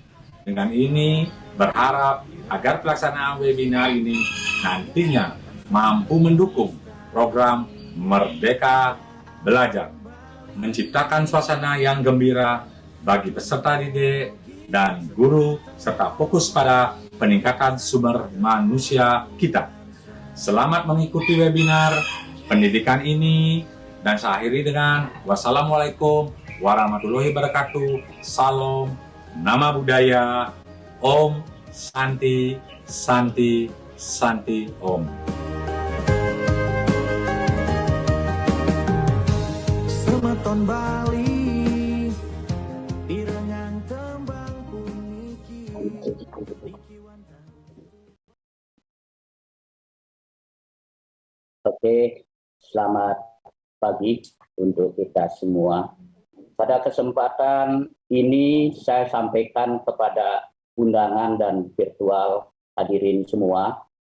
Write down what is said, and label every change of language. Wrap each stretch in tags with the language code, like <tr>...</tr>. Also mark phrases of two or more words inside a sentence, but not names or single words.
<id>Dengan ini berharap agar pelaksanaan webinar ini nantinya mampu mendukung program Merdeka Belajar, menciptakan suasana yang gembira bagi peserta didik dan guru, serta fokus pada peningkatan sumber manusia kita. Selamat mengikuti webinar pendidikan ini, dan saya akhiri dengan</id> <ar>والسلام عليكم ورحمة الله وبركاته.</ar> <sa>Salam, nama budaya, ॐ शान्तिः शान्तिः शान्तिः ॐ.</sa> <ban>Semeton Bali, direngang tembang puniki.</ban> <id>Oke, selamat pagi untuk kita semua. Pada kesempatan ini saya sampaikan kepada undangan dan virtual hadirin semua.</id>